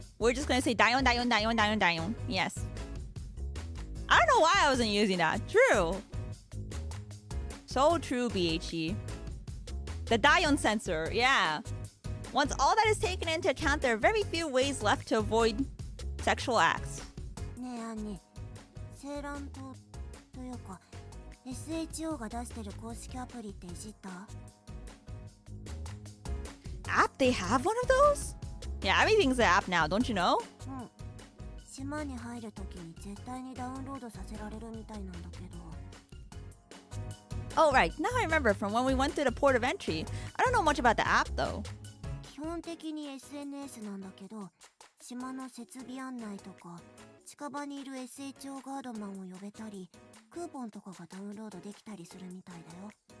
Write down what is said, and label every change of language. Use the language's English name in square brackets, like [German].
[English] We're just gonna say dayon. Yes. I don't know why I wasn't using that. True. So true, BHE. The dayon censor, yeah. Once all that is taken into account, there are very few ways left to avoid sexual acts. [Japanese] ねえアンニ、青蘭島というか SHO が出してる公式アプリっていじった？ [English] App? They have one of those? Yeah, everything's an app now, don't you know? [Japanese] うん。島に入るときに絶対にダウンロードさせられるみたいなんだけど。 [English] Oh, right. Now I remember from when we went through the port of entry. I don't know much about the app, though. [Japanese] 基本的に SNS なんだけど、島の設備案内とか、近場にいる SHO ガードマンを呼べたり、クーポンとかがダウンロードできたりするみたいだよ。